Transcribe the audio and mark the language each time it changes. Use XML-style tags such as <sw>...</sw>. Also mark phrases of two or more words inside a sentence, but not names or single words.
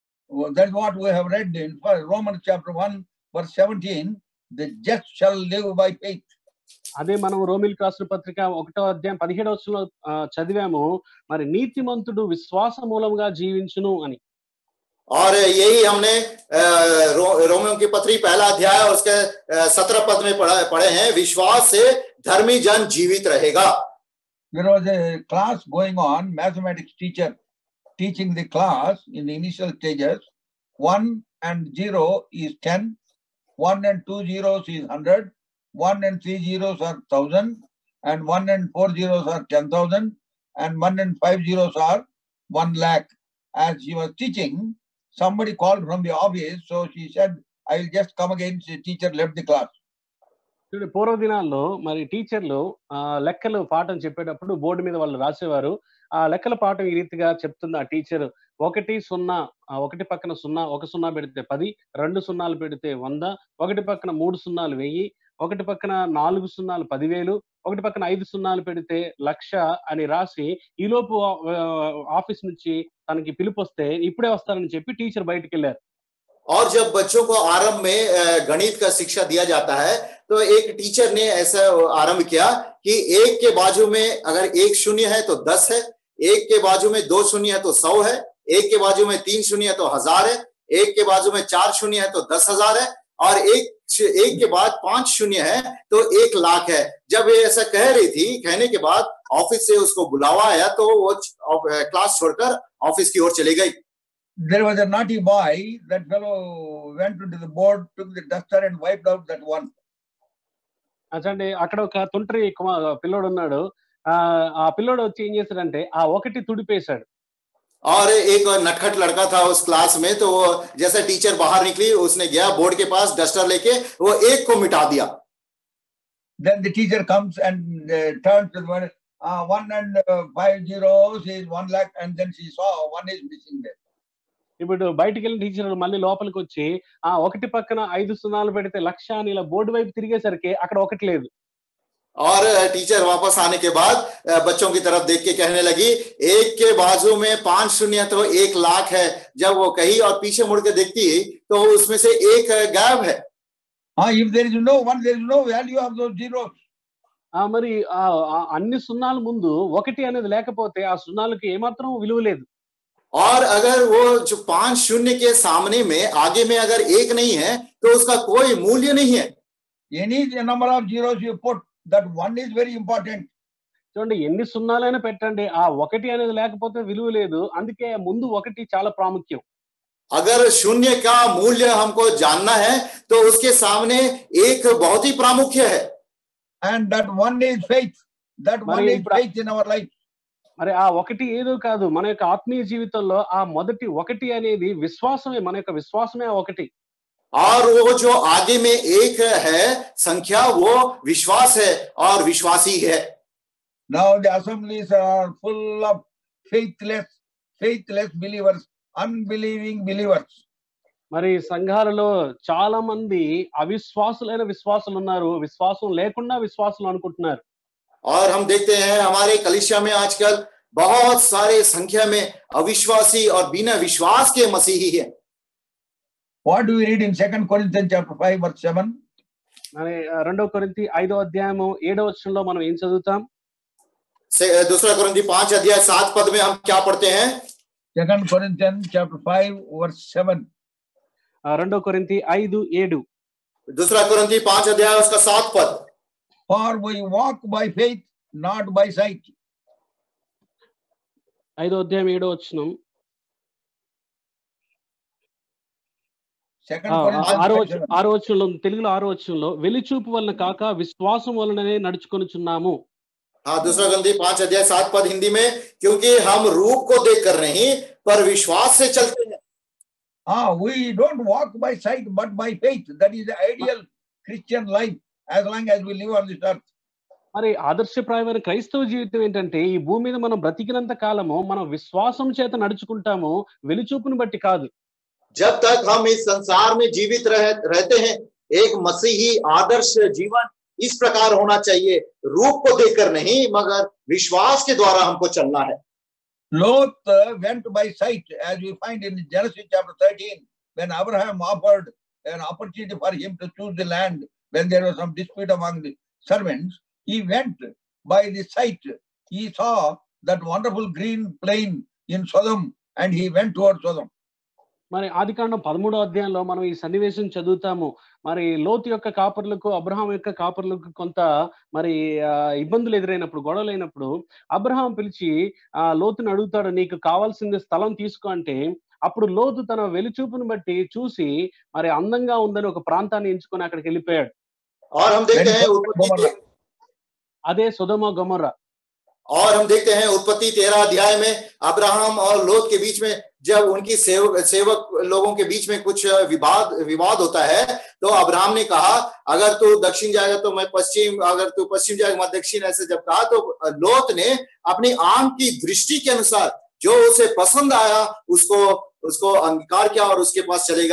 <en>That's what we have read in Romans chapter 1 verse 17. The just shall live by faith.</en> <te>అదే మనం రోమిలకు రాసిన పత్రిక 1వ అధ్యాయం 17వ వచనంలో చదివాము, మరి నీతిమంతుడు విశ్వాస మూలంగా జీవించును అని.</te> <hi>और यही हमने रोमियों की पत्री पहला अध्याय और उसके 17 पद में पढ़े हैं, विश्वास से धर्मी जन जीवित रहेगा.</hi> <en>There was a class going on, mathematics teacher teaching the class in the initial stages. 1 and 0 is 10, 1 and 2 zeros is 100, 1 and 3 zeros are 1000, and 1 and 4 zeros are 10,000, and 1 and 5 zeros are 1 lakh. As she was teaching, somebody called from the office, so she said, I will just come again. The teacher left the class.</en> <te>పూర్వ దినాల్లో మరి టీచర్లు లెక్కలు పాఠం చెప్పేటప్పుడు బోర్డు మీద వాళ్ళు రాసేవారు. ఆ లెక్కల పాఠం ఈ రీతిగా చెప్తుంది ఆ టీచర్, 1 0 1 పక్కన 0 1 0 పెడితే 10, 2 0 పెడితే 100, 1 పక్కన 3 0 1000, 1 పక్కన 4 0 10,000, 1 పక్కన 5 0 పెడితే 1,00,000 అని రాసి ఈలోపు ఆఫీస్ నుంచి తనకి పిలుపు వస్తే ఇప్పుడే వస్తారని చెప్పి టీచర్ బయటికి వెళ్ళారు.</te> <hi>और जब बच्चों को आरंभ में गणित का शिक्षा दिया जाता है तो एक टीचर ने ऐसा आरंभ किया कि 1 के बाजू में अगर 1 शून्य है तो 10 है, 1 के बाजू में 2 शून्य है तो 100 है, 1 के बाजू में 3 शून्य है तो 1000 है, 1 के बाजू में 4 शून्य है तो 10,000 है, और एक के बाद 5 शून्य है तो 1 लाख है. जब ये ऐसा कह रही थी, कहने के बाद ऑफिस से उसको बुलावा आया तो वो क्लास छोड़कर ऑफिस की ओर चली गई.</hi> <en>There was a naughty boy. That fellow went into the board, took the duster and wiped out that one.</en> <te>అచ్చండి, అక్కడ ఒక తుంటరి పిల్లోడు ఉన్నాడు. ఆ పిల్లోడు వచ్చి ఏం చేశాడంటే ఆ 1 తుడిపేశాడు.</te> <hi>और एक नटखट लड़का था उस क्लास में, तो वो जैसे टीचर बाहर निकली उसने गया बोर्ड के पास डस्टर लेके वो 1 को मिटा दिया.</hi> <en>Then the teacher comes and turns to the 1 and 5 zeros is 1 lakh, and then she saw 1 is missing there.</en> <te>ఇప్పుడు బయటికి వెళ్ళిన టీచర్ మళ్ళీ లోపలికి వచ్చి 1 పక్కన 5 0 పెడితే 1,00,000 అని ఇలా బోర్డు వైపు తిరిగేసరికి అక్కడ 1 లేదు.</te> <hi>और टीचर वापस आने के बाद बच्चों की तरफ देख के कहने लगी, 1 के बाजू में 5 शून्य तो 1 लाख है. जब वो कही और पीछे मुड़ के देखती तो उसमें से 1 गायब है.</hi> <en>If there is no 1, there is no value of those zeros.</en> <te>మరి అన్ని సున్నాల ముందు 1 అనేది లేకపోతే ఆ సున్నాలకి ఏమాత్రం విలువ లేదు.</te> <hi>और अगर वो जो 5 शून्य के सामने में आगे में अगर 1 नहीं है तो उसका कोई मूल्य नहीं है.</hi> <en>Any number of zeros you put, that 1 is very important.</en> <te>చూడండి, ఎన్ని సున్నాలైనా పెట్టండి, ఆ 1 అనేది లేకపోతే విలువ లేదు. అందుకే ముందు 1 చాలా ప్రాముఖ్యం.</te> <hi>अगर शून्य का मूल्य हमको जानना है तो उसके सामने 1 बहुत ही प्रामुख्य है.</hi> <en>And that 1 is faith. That 1 is faith in our life.</en> <te>మరి ఆ 1 ఏదో కాదు, మన యొక్క ఆత్మీయ జీవితంలో ఆ మొదటి 1 అనేది విశ్వాసమే. మన యొక్క విశ్వాసమే ఆ 1.</te> <hi>और वो जो आगे में 1 है संख्या, वो विश्वास है और विश्वासी है.</hi> <en>Now the assemblies are full of faithless believers, unbelieving believers.</en> <te>మరి సంఘాలలో చాలా మంది అవిశ్వాసులైన విశ్వాసులు ఉన్నారు, విశ్వాసం లేకుండా విశ్వాసులు అనుకుంటున్నారు.</te> <hi>और हम देखते हैं हमारे कलीसिया में आजकल बहुत सारे संख्या में अविश्वासी और बिना विश्वास के मसीही हैं.</hi> <en>What do we read in 2 Corinthians chapter 5 verse 7?</en> <te>మరి 2 కొరింథీ 5వ అధ్యాయము 7వ వచనంలో మనం ఏం చదువుతాం?</te> <hi>दूसरा कोरिन्थी 5 अध्याय 7 पद में हम क्या पढ़ते हैं?</hi> <en>2 Corinthians chapter 5 verse 7.</en> <te>2 కొరింథీ 5:7.</te> <hi>दूसरा कोरिन्थी 5 अध्याय उसका 7 पद.</hi> <en>For we walk by faith, not by sight.</en> <te>5వ అధ్యాయం 7వ వచనం. 6వ వచనంలో, తెలుగులో 6వ వచనంలో, వెలిచూపు వలన కాక విశ్వాసం వలననే నడుచుకొనుచున్నాము.</te> <hi>हाँ, दूसरा कोरिन्थी 5 अध्याय 7 पद हिंदी में, क्योंकि हम रूप को देखकर नहीं पर विश्वास से चलते हैं.</hi> <en>We don't walk by sight but by faith. That is the ideal Christian life as long as we live on this earth.</en> <te>మరి ఆదర్శప్రాయమైన క్రైస్తవ జీవితం ఏంటంటే ఈ భూమి మీద మనం బ్రతికినంత కాలము మనం విశ్వాసం చేత నడుచుకుంటాము, వెలిచూపుని బట్టి కాదు.</te> <hi>जब तक हम इस संसार में जीवित रहते हैं, एक मसीही आदर्श जीवन इस प्रकार होना चाहिए, रूप को देखकर नहीं मगर विश्वास के द्वारा हमको चलना है.</hi> <en>Lot went by sight, as we find in Genesis chapter 13, when Abraham offered an opportunity for him to choose the land when there was some dispute among the servants. He went by the sight. He saw that wonderful green plain in Sodom, and he went towards Sodom.</en> <te>మరి ఆదికాండం 13వ అధ్యాయంలో మనం ఈ సన్నివేశం చదువుతాము. మరి లోతు యొక్క కాపర్లకు అబ్రహాం యొక్క కాపర్లకు కొంత మరి ఇబ్బందులు ఎదురైనప్పుడు, గొడవలు అయినప్పుడు అబ్రహాం పిలిచి లోతుని అడుగుతాడు, నీకు కావాల్సింది స్థలం తీసుకో అంటే, అప్పుడు లోతు తన వెలుచూపును బట్టి చూసి మరి అందంగా ఉందని ఒక ప్రాంతాన్ని ఎంచుకొని అక్కడికి వెళ్ళిపోయాడు. అదే సొదొమ గొమొర్రా.</te> <hi>और हम देखते हैं उत्पत्ति 13 अध्याय में अब्राहम और लोत के बीच में जब उनकी सेवक लोगों के बीच में कुछ विवाद होता है, तो अब्राहम ने कहा अगर तू दक्षिण जाएगा तो मैं पश्चिम, अगर तू पश्चिम जाएगा मैं दक्षिण, ऐसे जब कहा तो लोत ने अपनी आंख की दृष्टि के अनुसार जो उसे पसंद आया उसको अंगीकार किया और उसके पास चलेगा.</hi>